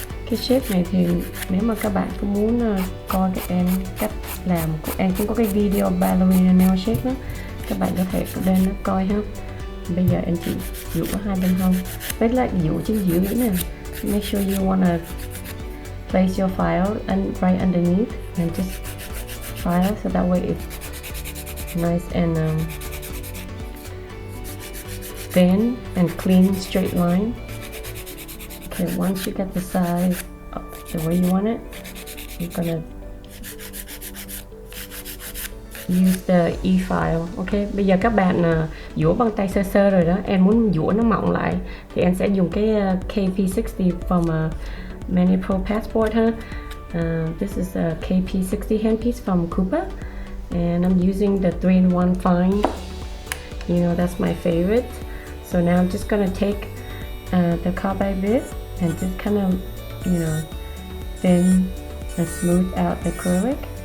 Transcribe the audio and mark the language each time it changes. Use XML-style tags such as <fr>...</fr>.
<vi>Cái shape này thì nếu mà các bạn có muốn coi các em cách làm của em cũng có cái video ballerina nail shape đó, các bạn có thể lên nó coi ha. Bây giờ em chỉ dụ hai bên hông, với lại dụ trên dưới nữa nè.</vi> <en>Make sure you wanna place your file and right underneath and just file so that way it's nice and thin and clean straight line. Okay, once you get the size the way you want it, you're gonna use the e-file.</en> <vi>Ok, bây giờ các bạn dũa bằng tay sơ sơ rồi đó, em muốn dũa nó mỏng lại thì em sẽ dùng cái KP60 from Many Pro Passport ha.</vi> <en>This is a KP60 handpiece from Coupa, and I'm using the 3-in-1 fine. You know, that's my favorite. So now I'm just gonna take the carbide bit and just kind of, you know, thin and smooth out the acrylic.</en>